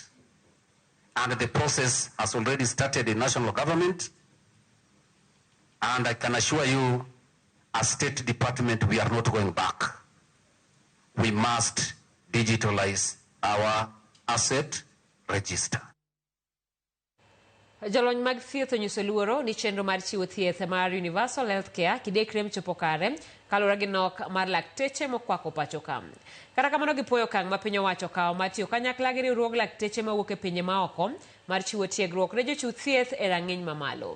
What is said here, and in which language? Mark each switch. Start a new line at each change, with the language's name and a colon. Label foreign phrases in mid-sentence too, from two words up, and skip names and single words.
English: And the process has already started in national government. And I can assure you, as State Department, we are not going back. We must digitalize our asset register.
Luo (Kenya and Tanzania): Jolony mag thieth onyiso luoro ni chenro mar chiwo thieth mar Universal Healthcare kidekre mchopo kare kaluwore gi nok mar lakteche mokwako pacho ka. Kata kamano gipuoyo okang' ma piny owacho kawo mar tiyo kanyakla gi riwruog lakteche mawuok e pinje maoko mar chiwo tiegruok ne jochiw thieth e rang'iny mamalo.